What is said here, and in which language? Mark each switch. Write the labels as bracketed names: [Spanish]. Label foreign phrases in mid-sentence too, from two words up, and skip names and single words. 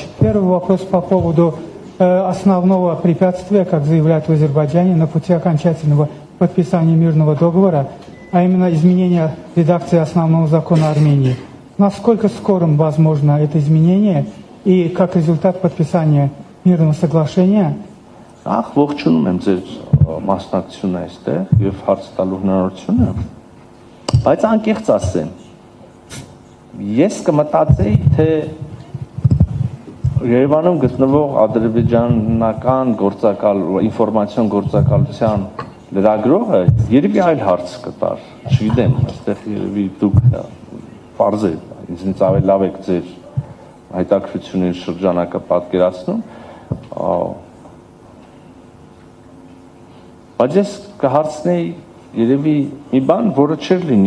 [Russian] Первый вопрос по поводу основного препятствия, как заявляют в Азербайджане, на пути окончательного подписания мирного договора, а именно изменения редакции основного закона Армении. Насколько скорым возможно это изменение и как результат подписания мирного соглашения? [Armenian] Ողջունում եմ ձեր մասնակցությունը այստեղ եւ հարց տալու հնարավորությունը, բայց անկեղծ ասեմ, ես կմտածեի, թե Երևանում գտնվող ադրբեջանական գործակալ ինֆորմացիոն գործակալության լրագրողը երևի այլ հարց կտար, չգիտեմ, այստեղ երևի դուք պարզեք, ինձնից ավելի լավ եք ձեր հայտարարությունների շրջանակը պատկերացնում, բայց ես կհարցնեի երևի մի բան, որը չէր լինի,